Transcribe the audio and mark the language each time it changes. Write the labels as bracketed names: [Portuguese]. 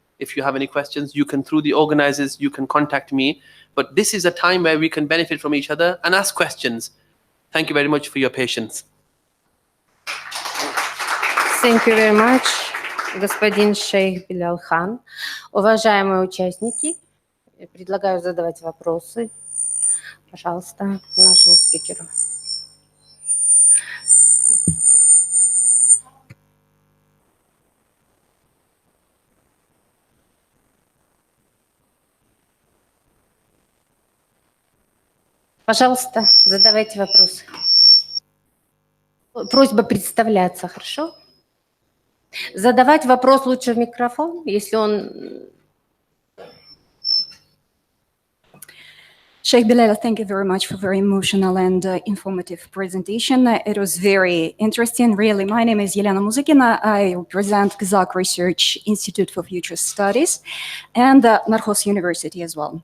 [English] If you have any questions, you can, through the organizers, you can contact me. But this is a time where we can benefit from each other and ask questions. Thank you very much for your patience. Thank you very much, господин Шейх Билялхан. [Russian] Уважаемые участники, предлагаю задавать вопросы, пожалуйста, нашему спикеру. Пожалуйста, задавайте вопросы. Просьба представляться, хорошо? Задавать вопрос лучше в микрофон, если он... [English] Sheikh Bilal, thank you very much for very emotional and informative presentation. It was very interesting, really. My name is Yelena Muzykina. I represent Kazakh Research Institute for Future Studies and Narhos University as well.